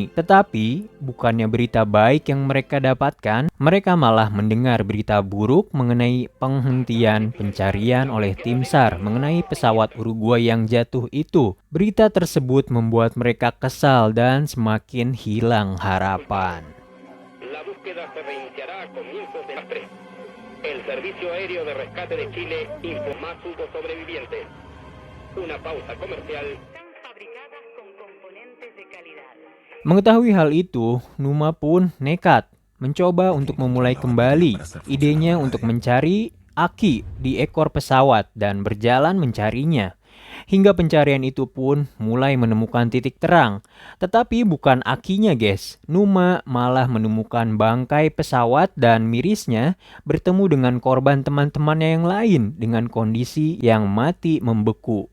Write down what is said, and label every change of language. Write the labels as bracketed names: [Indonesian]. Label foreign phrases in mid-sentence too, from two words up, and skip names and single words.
[Indonesian] Tetapi bukannya berita baik yang mereka dapatkan, mereka malah mendengar berita buruk mengenai penghentian pencarian oleh tim SAR mengenai pesawat Uruguay yang jatuh itu. Berita tersebut membuat mereka kesal dan semakin hilang harapan. [Spanish] La búsqueda se reiniciará a comienzos de las 3. El Servicio Aéreo de Rescate de Chile informa a sus sobrevivientes. Una pausa comercial. Están fabricadas con componentes de calidad. [Indonesian] Mengetahui hal itu, Numa pun nekat mencoba untuk memulai kembali idenya untuk mencari aki di ekor pesawat dan berjalan mencarinya. Hingga pencarian itu pun mulai menemukan titik terang. Tetapi bukan akinya guys. Numa malah menemukan bangkai pesawat dan mirisnya bertemu dengan korban teman-temannya yang lain dengan kondisi yang mati membeku.